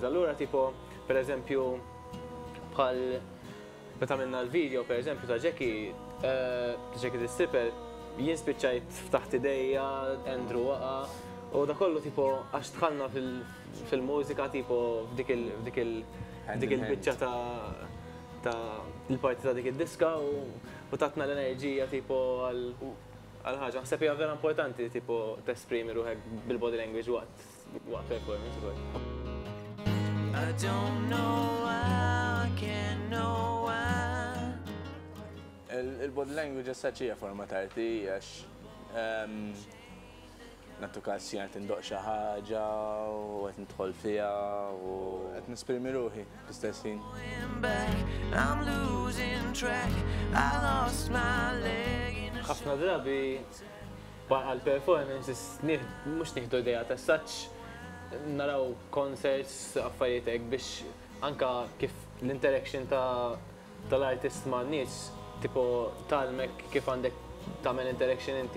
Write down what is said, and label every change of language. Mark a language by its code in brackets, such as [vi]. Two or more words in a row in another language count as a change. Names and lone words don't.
[mt] Allura tipo pereżempju bħal meta għamilna l-video pereżempju ta' Jackie the Stripper jien spiċċajt ftaħt idejja Andrew waqa' u da kollu tipo għax dħalna fil-mużika tipo f'dik il-biċċa ta' il-parti ta' dik id-diska u tatna l-enerġija tipo għal-ħagġa. Naħseb hija vera importanti tipo tesprimi ruħek bil- [en] body language [mt] waqt performance. [en] I don't know why, I can't know why. [mt] Il- [en] body language as-such [mt] hija forma ta' arti għax nattu każ jien qed indoq xi ħaġa u qed nidħol fiha u qed nisprimi ruħi fl-istess ħin. [en] I'm losing track, I lost my leg. [mt] Ħafna drabi għal-performances mhux nieħdu idea ta' such naraw concerts affarijiet hekk biex anka kif l-interaction tal-artist ma' nies tipo talmek kif għandek tagħmel interaction inti.